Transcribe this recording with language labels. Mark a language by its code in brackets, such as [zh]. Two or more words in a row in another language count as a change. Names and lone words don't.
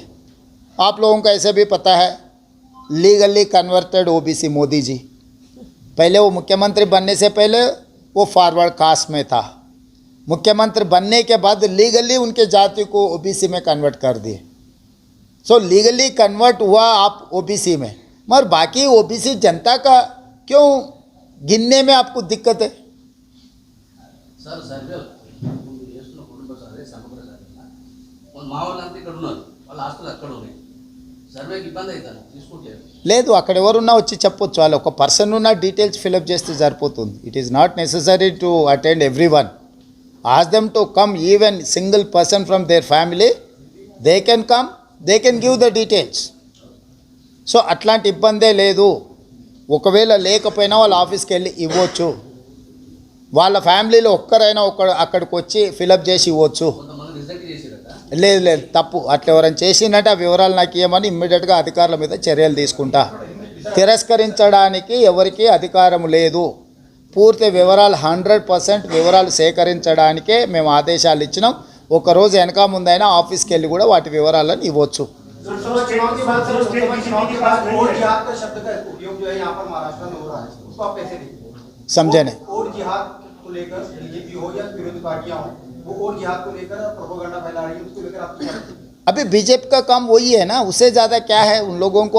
[hi] आप लोगों को ऐसे भी पता है, [en] legally converted OBC [hi] मोदी जी, पहले वो मुख्यमंत्री बनने से पहले वो [en] forward caste [hi] में था, मुख्यमंत्री बनने के बाद लीगली उनके जाति को ओबीसी में कन्वर्ट कर दिए। [en] so legally convert [hi] हुआ आप ओबीसी में, मगर बाकी ओबीसी जनता का क्यों गिनने में आपको दिक्कत है? [te] సార్ సర్వే చేస్తున్న కుటుంబ సర్వే సమగ్ర సర్వే మా వాళ్ళంతా ఇక్కడ ఉన్నారు, వాళ్ళ ఆస్తులు అక్కడ ఉన్నాయి. సర్వేకి ఇబ్బంది అవుతాను తీసుకుంటే లేదు, అక్కడ ఎవరున్నా వచ్చి చెప్పొచ్చు. వాళ్ళు ఒక పర్సన్ ఉన్న [en] details fill up [te] చేస్తే సరిపోతుంది. [en] It is not necessary to attend every one. Ask them to come, even single person from their family, they can come, they can give the details. [te] సో అట్లాంటి ఇబ్బందే లేదు. ఒకవేళ లేకపోయినా వాళ్ళ ఆఫీస్కి వెళ్ళి ఇవ్వచ్చు. వాళ్ళ ఫ్యామిలీలో ఒక్కరైనా అక్కడికి వచ్చి ఫిలప్ చేసి ఇవ్వచ్చు. కొంతమంది రిజెక్ట్ చేసిరట. లేదు లేదు, తప్పు. అట్లా ఎవరైనా చేసిందంటే ఆ వివరాలు నాకు ఇవ్వమని ఇమ్మీడియట్గా అధికారుల మీద చర్యలు తీసుకుంటా. తిరస్కరించడానికి ఎవరికీ అధికారం లేదు. పూర్తి వివరాలు 100% వివరాలు సేకరించడానికే మేము ఆదేశాలు ఇచ్చినాం. ఒకరోజు వెనక ముందైనా ఆఫీస్కి వెళ్ళి కూడా వాటి వివరాలను ఇవ్వచ్చు. [hi] चुनाव की बात करो, चुनाव के बाद वोट जिहाद का शब्द का उपयोग जो है यहाँ पर महाराष्ट्र में हो रहा है, उसको आप कैसे देखते हैं? समझे नहीं? वोट जिहाद को लेकर बीजेपी हो या विरोधी पार्टियां हो, वो वोट जिहाद को लेकर प्रोपेगेंडा फैला रही है, उसको लेकर आप क्या कहते हैं? अभी बीजेपी का काम वही है ना, उससे ज़्यादा क्या है उन लोगों को?